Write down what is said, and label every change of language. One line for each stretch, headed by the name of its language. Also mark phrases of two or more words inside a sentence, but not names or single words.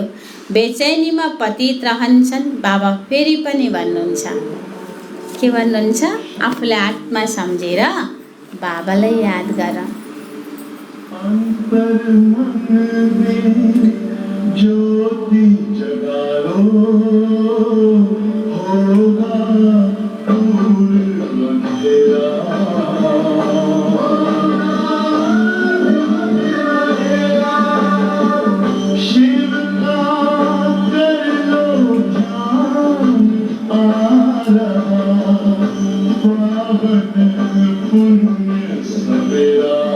Nepali: बेचैनीमा पतित रहन्छन्। बाबा फेरि पनि भन्नुहुन्छ के भन्नुहुन्छ, आफूलाई आत्मा सम्झेर बाबालाई याद गर।
Hindi: ज्योति जगालो होगा दूर अंधेरा। शिव का कर लो ध्यान आ रहा पावन पुण्य सवेरा।